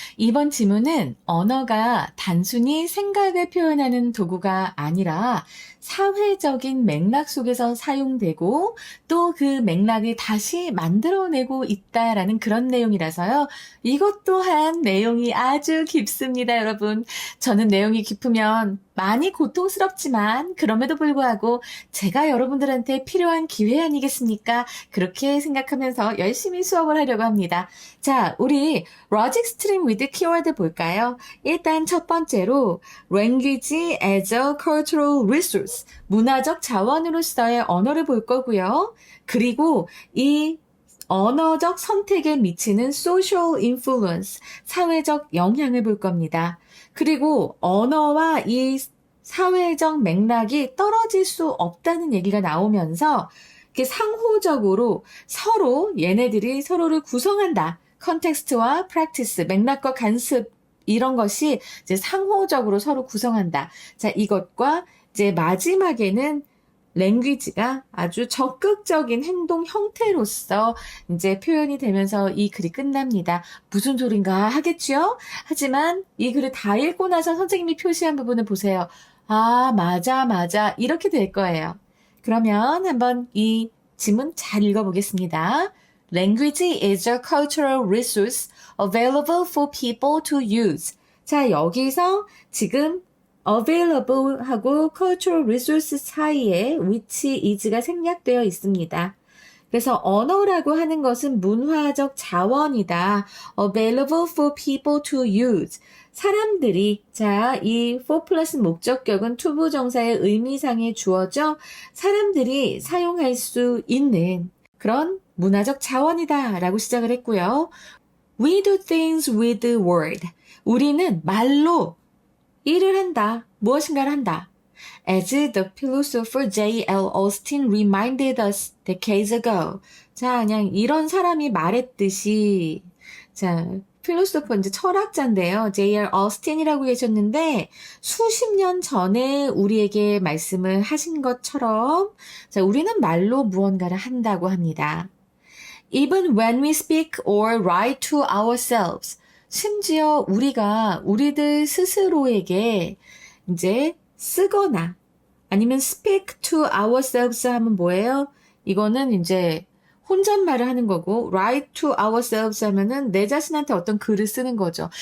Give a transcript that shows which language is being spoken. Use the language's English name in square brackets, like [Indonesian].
[Korean] 이번 지문은 언어가 단순히 생각을 표현하는 도구가 아니라 사회적인 맥락 속에서 사용되고 또 그 맥락을 다시 만들어내고 있다라는 그런 내용이라서요. 이것 또한 내용이 아주 깊습니다, 여러분. 저는 내용이 깊으면 많이 고통스럽지만 그럼에도 불구하고 제가 여러분들한테 필요한 기회 아니겠습니까? 그렇게 생각하면서 열심히 수업을 하려고 합니다. 자, 우리 [English] Logic String with Keyword [Korean] 볼까요? 일단 첫 번째로 [English] Language as a Cultural Resource, [Korean] 문화적 자원으로서의 언어를 볼 거고요. 그리고 이 언어적 선택에 미치는 social influence, 사회적 영향을 볼 겁니다. 그리고 언어와 이 사회적 맥락이 떨어질 수 없다는 얘기가 나오면서 이렇게 상호적으로 서로 얘네들이 서로를 구성한다. 컨텍스트와 프랙티스, 맥락과 간습 이런 것이 이제 상호적으로 서로 구성한다. 자, 이것과 이제 마지막에는 랭귀지가 아주 적극적인 행동 형태로서 이제 표현이 되면서 이 글이 끝납니다. 무슨 소린가 하겠죠? 하지만 이 글을 다 읽고 나서 선생님이 표시한 부분을 보세요. 아, 맞아. 이렇게 될 거예요. 그러면 한번 이 지문 잘 읽어보겠습니다. [English] Language is a cultural resource available for people to use. [Korean] 자, 여기서 지금 available 하고 cultural resource 사이에 which is가 생략되어 있습니다. 그래서 언어라고 하는 것은 문화적 자원이다. [English] available for people to use. [Korean] 사람들이, 자, 이 for 플러스 목적격은 투부정사의 의미상의 주어죠. 사람들이 사용할 수 있는 그런 문화적 자원이다 라고 시작을 했고요. [English] We do things with the word. [Korean] 우리는 말로 일을 한다. 무엇인가를 한다. [English] As the philosopher J.L. Austin reminded us decades ago. [Korean] 자, 그냥 이런 사람이 말했듯이, 자, 필로소퍼 이제 철학자인데요. [English] J.L. [Korean] Austin이라고 계셨는데 수십 년 전에 우리에게 말씀을 하신 것처럼, 자, 우리는 말로 무언가를 한다고 합니다. [English] Even when we speak or write to ourselves. [Korean] 심지어 우리가 우리들 스스로에게 이제 쓰거나 아니면 [English] speak to ourselves [Korean] 하면 뭐예요? 이거는 이제 혼잣말을 하는 거고 [English] write to ourselves [Korean] 하면은 내 자신한테 어떤 글을 쓰는 거죠.